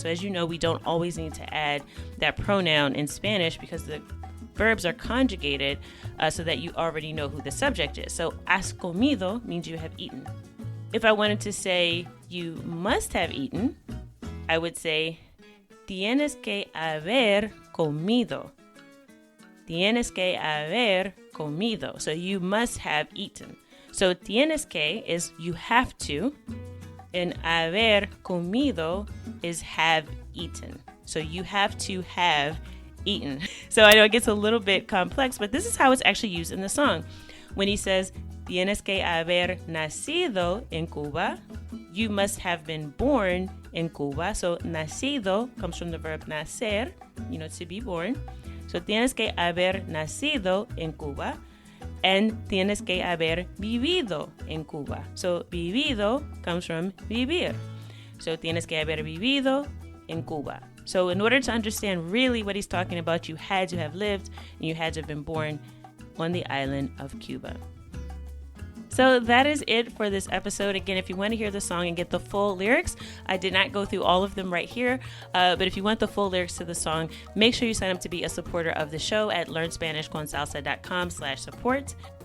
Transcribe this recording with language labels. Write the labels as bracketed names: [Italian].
[English] So as you know, we don't always need to add that pronoun in Spanish because the verbs are conjugated so that you already know who the subject is. So [Spanish] has comido [English] means you have eaten. If I wanted to say you must have eaten, I would say [Spanish] tienes que haber comido. Tienes que haber comido. [English] So you must have eaten. So [Spanish] tienes que [English] is you have to, and [Spanish] haber comido [English] is have eaten. So you have to have eaten. So I know it gets a little bit complex, but this is how it's actually used in the song. When he says, [Spanish] tienes que haber nacido en Cuba, [English] you must have been born in Cuba. So nacido comes from the verb nacer, to be born. So [Spanish] tienes que haber nacido en Cuba, [English] and [Spanish] tienes que haber vivido en Cuba. [English] So vivido comes from vivir. So [Spanish] tienes que haber vivido en Cuba. [English] So in order to understand really what he's talking about, you had to have lived and you had to have been born on the island of Cuba. So that is it for this episode. Again, if you want to hear the song and get the full lyrics, I did not go through all of them right here, but if you want the full lyrics to the song, make sure you sign up to be a supporter of the show at learnspanishconsalsa.com/support.